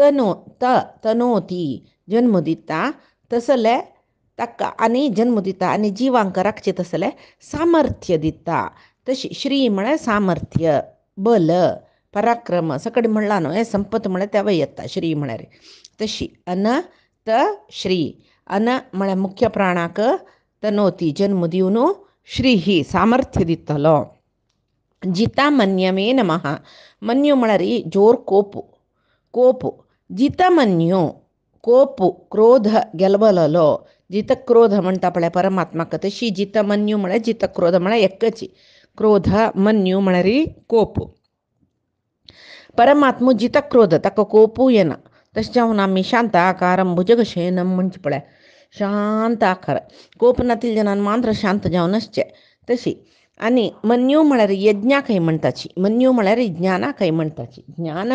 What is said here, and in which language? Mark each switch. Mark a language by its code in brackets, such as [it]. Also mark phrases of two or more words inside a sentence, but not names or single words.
[kok] तनोती जन्म दिता तसले ताका आनी जन्म दिता आनी जिवांक राखचे तसले सामर्थ्य दिता तशी श्री म्हळ्यार सामर्थ्य बल पराक्रम सकड म्हणला न्हू हें संपत म्हळ्यार त्या येता श्री म्हळ्यार तशी अन त श्री अन म्हळ्यार मुख्य प्राणाक तनोती जन्म दिवन श्री ही सामर्थ्य दितलो जिता मन्यमे नमः मन्यू म्हळ्यार जोर कोपू जिता मन्यू कोपू क्रोध गेलवलो जितक्रोध म्हणटा पळय परमात्माक तशी जितमन्यू म्हळ्यार जितक्रोध म्हळ्यार एकची क्रोध मन्यू म्हळ्यार कोपू परमात्मो जितक्रोध ताका कोपू येना तशें जावन आमी [sa] शांत आकारम भुजगशयनम [kok] म्हणचे पळय शांत आकार कोप नातिल्या जनान मात्र शांत जावन आसचें तशी आनी मन्यू म्हळ्यार यज्ञाकय म्हणटाची मन्यू म्हळ्यार ज्ञानाकय म्हणटाची ज्ञान